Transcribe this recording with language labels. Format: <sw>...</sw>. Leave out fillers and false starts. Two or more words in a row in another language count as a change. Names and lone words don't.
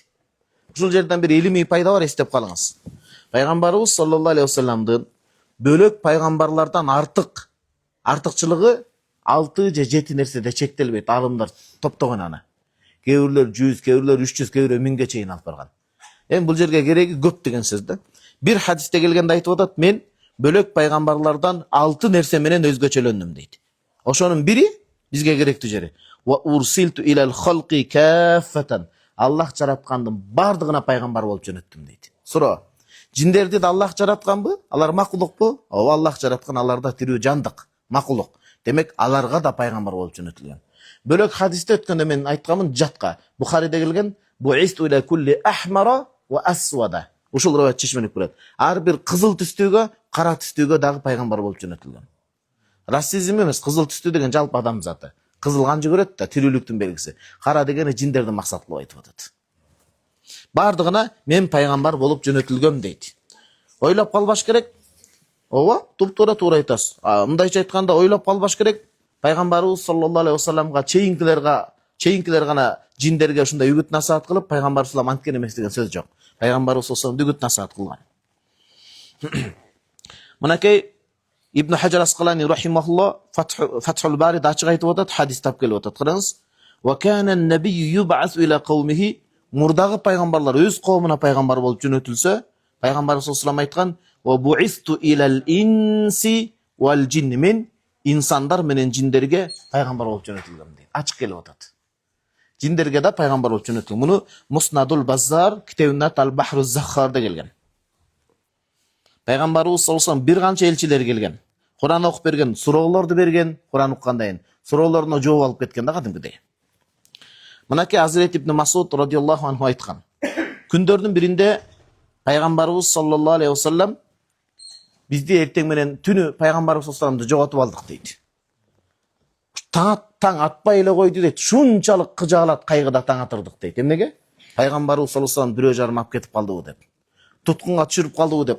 <ky>Ушул жерден бир илимий пайда бар, эстеп калыңыз. Пайгамбарыбыз</ky> <ar>صلى الله عليه وسلم</ar> <ky>бөлөк пайгамбарлардан артыкчылыгы 6 же 7 нерседе чектелбейт. Алымдар топтогон аны. Кээ бирлер 100, кээ бирлер 300, кээ бирлер 1000ге чейин алып барган. Эми бул жерге кереги көп деген сөз да. Бир хадисте келгенде айтып атат, мен бөлөк пайгамбарлардан 6 нерсе менен өзгөчөлөндүм дейт. Ошонун бири бизге керектүү жери.</ky> <ar>وأرسلت إلى الخلق كافة.</ar> <ky>Аллах жараткандын бардыгына пайгамбар болуп жөнөттүм дейт. Суроо. Жиндерди да Аллах жаратканбы? Алар макулукпу? Ооба, Аллах жараткан, аларда тирүү жандык, макулук. Демек, аларга да пайгамбар болуп жөнөтүлгөн. Бөлөк хадисте өткөндө мен айтканмын жатка. Бухариде келген</ky> <ar>بعثت إلى كل أحمر وأسود.</ar> <ky>Ушул риваят чечмелик келет. Ар бир кызыл түстүүгө, кара түстүүгө дагы пайгамбар болуп жөнөтүлгөн. Расизм эмес, кызыл түстүү деген жалпы адам заты. Кызыл канчы көрөт да, тирүүлүктүн белгиси. Кара дегени жиндерди максат кылып айтып атат. Бардығына мен пайғамбар болып жөнөтүлгөм дейт. Ойлап калбаш керек. Ооба, туура айтасыз. Мындайча айтканда ойлап калбаш керек. Пайгамбарыбыз</ky> <ar>صلى الله عليه وسلم</ar> <ky>чейинкилер гана жиндерге ушундай үгүт насаат кылып, пайгамбар салам анткен эмес деген сөз жок. Пайгамбарыбыз</ky> <ar>صلى الله عليه</ar> <ky>үгүт насаат кылган. Мынакей Ибн Хаджар Асқалани рахимахуллах Фатхул Барида ачык айтып атат, хадис тап келип атат. Караңыз.</ky> <ar>وكان النبي يبعث إلى قومه,</ar> <ky>мурдагы пайгамбарлар өз коомуна пайгамбар болуп жөнөтүлсө, пайгамбар</ky> <ar>صلى الله عليه وسلم</ar> <ky>айткан:</ky> <ar>"وبعثت إلى الإنس والجن",</ar> <ky>мен инсандар менен жиндерге пайгамбар болуп жөнөтүлгөм дейт. Ачык келип атат. Жиндерге да пайгамбар болуп жөнөтүлгөн. Муну Муснадул Баззар китебинде Ал-Бахру Заххарда келген. Пайгамбарыбыз</ky> <ar>صلى الله عليه وسلم</ar> <ky>бир канча элчилер келген. Куран окуп берген, суроолорду берген, Куран уккандан суроолоруна жооп алып кеткен да кадимкидей. Мынакей Азирет ибн Масуд</ky> <ar>رضي الله عنه</ar> <ky>айткан. Күндөрдүн биринде пайгамбарыбыз</ky> <ar>صلى الله عليه وسلم</ar> <ky>бизди эртең менен түнү пайгамбарыбыз</ky> <ar>صلى الله عليه وسلم</ar> <ky>жоготуп алдык дейт. Таң атпай эле койду дейт. Шунчалык кыжаалат кайгыда таң атырдык дейт. Эмнеге? Пайгамбарыбыз</ky> <ar>صلى الله عليه وسلم</ar> <ky>бирөө жарым алып кетип калдыбы деп. Туткунга түшүрүп калдыбы деп.</ky>